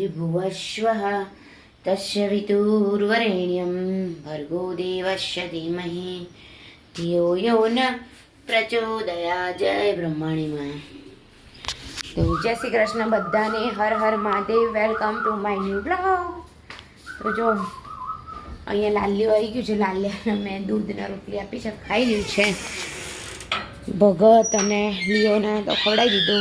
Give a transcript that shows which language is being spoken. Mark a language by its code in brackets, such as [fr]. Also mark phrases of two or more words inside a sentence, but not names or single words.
[sa] वश्वः तस्य वितुर्वरेण्यं भर्गो देवस्य धीमहि धियो यो न प्रचोदयात्। [gu] जय બ્રહ્માણી માં। તો જય શ્રી કૃષ્ણ બધાને, હર હર મહાદેવ। [en] welcome to my new blog. [gu] તો જો અહીંયા લાલ્યું આવી ગયું છે, લાલ્યાને મેં દૂધના રોટલી આપી છે, ખાઈ રહ્યું છે। ભગત અને લિયોને તો ખવડાવી દીધું।